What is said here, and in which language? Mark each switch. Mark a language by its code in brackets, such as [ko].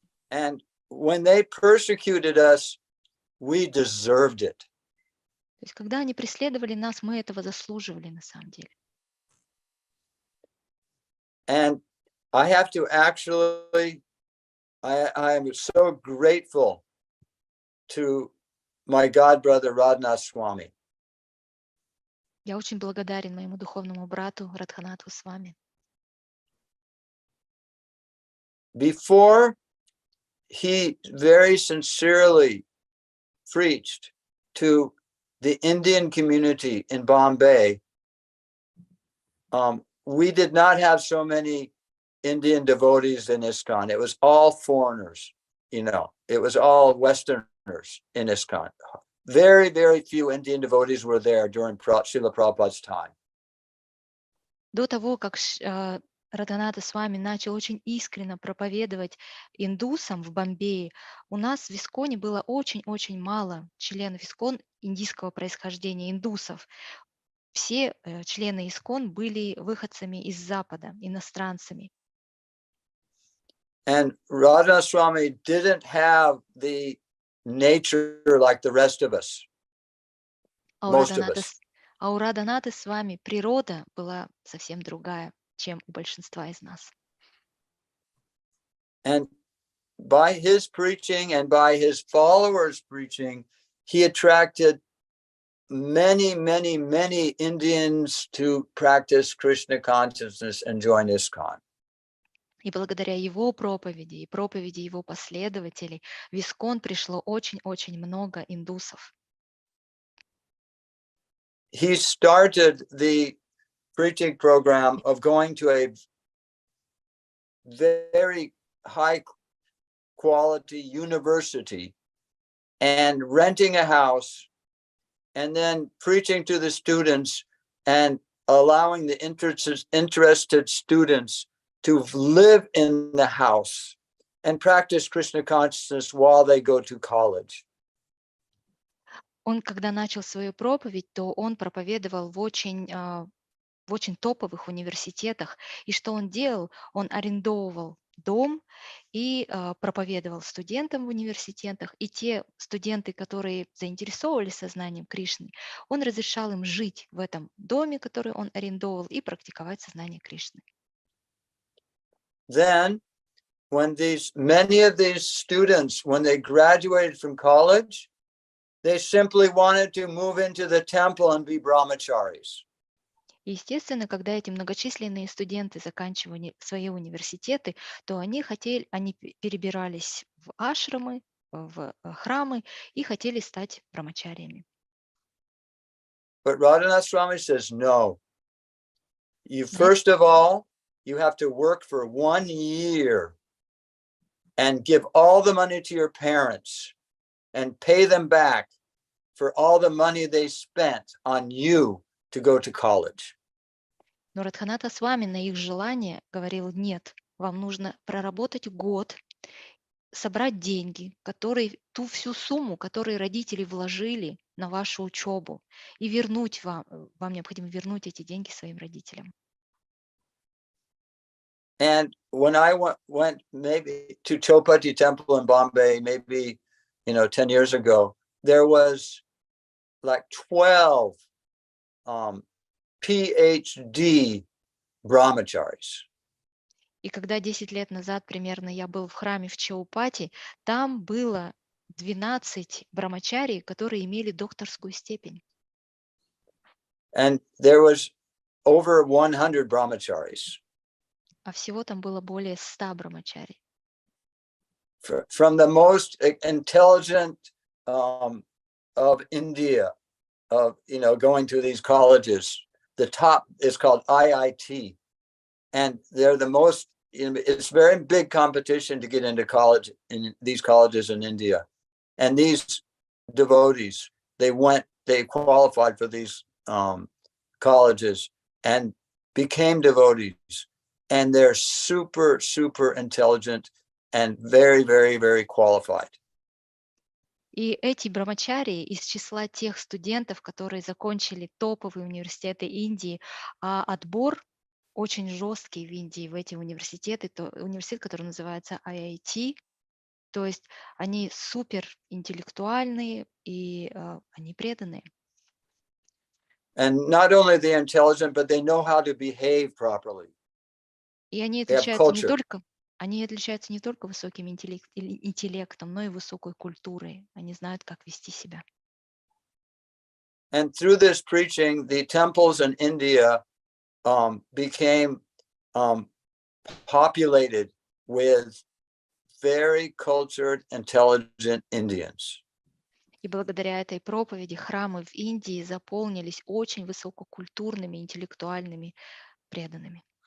[en] And when they persecuted us, we deserved it. [ru] То есть, когда они преследовали нас, мы этого заслуживали на самом деле. [en] And I have to actually, I am so grateful to my god brother Radhanath Swami. [ru] Я очень благодарен моему духовному брату Радханатху Свами. [en] Before he very sincerely preached to the Indian community in Bombay, we did not have so many Indian devotees in ISKCON. It was all foreigners, it was all Westerners in ISKCON. Very, very few Indian devotees were there during Srila Prabhupada's time. [ru] До того, как Радханата Свами начал очень искренне проповедовать индусам в Бомбее, у нас в ИСККОНе было очень-очень мало членов ИСККОН индийского происхождения, индусов. Все члены ИСККОН были выходцами из Запада, иностранцами. [en] And Radhanath Swami didn't have the nature like the rest of us. А [ru] А у Радханаты с вами природа была совсем другая, чем у большинства из нас. [en] And by his preaching and by his followers' preaching, he attracted many, many, many Indians to practice Krishna consciousness and join ISKCON. [ru] И благодаря его проповеди и проповеди его последователей в Искон пришло очень-очень много индусов. [en] He started the preaching program of going to a very high quality university and renting a house and then preaching to the students and allowing the interested students to live in the house and practice Krishna consciousness while they go to college. [ru] Он, когда начал свою проповедь, то он проповедовал в очень топовых университетах. И что он делал? Он арендовывал дом и проповедовал студентам в университетах. И те студенты, которые заинтересовывались сознанием Кришны, он разрешал им жить в этом доме, который он арендовал, и практиковать сознание Кришны. [en] Then, when many of these students, when they graduated from college, they simply wanted to move into the temple and be brahmacharis. [ru] Естественно, когда эти многочисленные студенты заканчивали свои университеты, то они перебирались в ашрамы, в храмы и хотели стать брамачариями. [en] But Radhanath Swami says, no. First of all, you have to work for 1 year and give all the money to your parents and pay them back for all the money they spent on you to go to college. [ru] Но Радханата Свами на их желание говорил: нет, вам нужно проработать год, собрать деньги, ту всю сумму, которую родители вложили на вашу учебу, и вам необходимо вернуть эти деньги своим родителям. [en] And when I went maybe to Chowpatty Temple in Bombay, maybe 10 years ago, there was like 12 PhD brahmacharis. [ru] И когда 10 лет назад примерно я был в храме в Чаупати, там было 12 брамачарий, которые имели докторскую степень. [en] And there was over 100 brahmacharis. [ru] А всего там было более 100 брамачарий. [en] From the most intelligent of India, going to these colleges. The top is called IIT, and they're the most. It's very big competition to get into college in these colleges in India, and these devotees they qualified for these colleges and became devotees, and they're super intelligent and very qualified. [ru] И эти брамачарии из числа тех студентов, которые закончили топовые университеты Индии, а отбор очень жесткий в Индии в эти университеты, университет, который называется IIT, то есть они супер интеллектуальные и они преданные. [en] And not only they're intelligent, but they know how to behave properly. [ru] И они отличаются не только высоким интеллектом, но и высокой культурой. Они знают, как вести себя. [en] And through this preaching, the temples in India became populated with very cultured, intelligent Indians. [ru] И благодаря этой проповеди храмы в Индии заполнились очень высококультурными, интеллектуальными преданными.